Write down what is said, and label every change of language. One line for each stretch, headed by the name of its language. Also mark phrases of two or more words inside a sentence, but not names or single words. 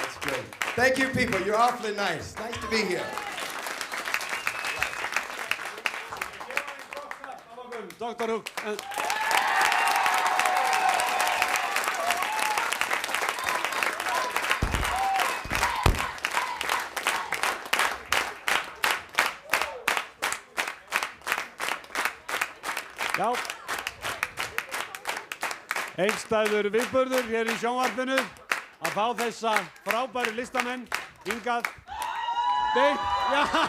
English: good. Thank you, people. You're awfully nice. Nice to be here. Dr. Hook.
Icelandic: Já, einstæður viðburður hér í sjónvarpinu að fá þessa frábæru listamenn hingað beint, já,